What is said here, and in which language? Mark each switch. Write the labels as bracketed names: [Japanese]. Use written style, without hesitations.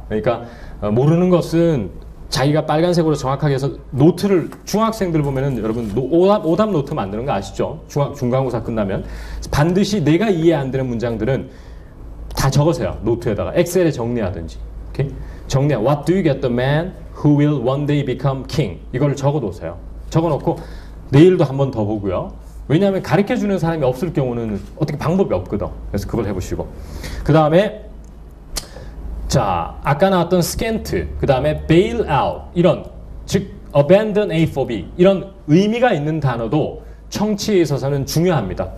[Korean] 그러니까 모르는 것은 자기가 빨간색으로 정확하게 해서 노트를 중학생들 보면은 여러분 오답 노트 만드는 거 아시죠? 중간고사 끝나면 반드시 내가 이해 안 되는 문장들은 다 적으세요. 노트에다가 엑셀에 정리하든지. 오케이? [English] What do you get the man who will one day become king? [Korean] 이걸 적어놓으세요. 적어놓고 내일도 한 번 더 보고요. 왜냐하면 가르쳐주는 사람이 없을 경우는 어떻게 방법이 없거든. 그래서 그걸 해보시고 그 다음에 자 아까 나왔던 scant 그 다음에 [English] bail out [Korean] 이런 즉 [English] abandon A for B [Korean] 이런 의미가 있는 단어도 청취에 있어서는 중요합니다.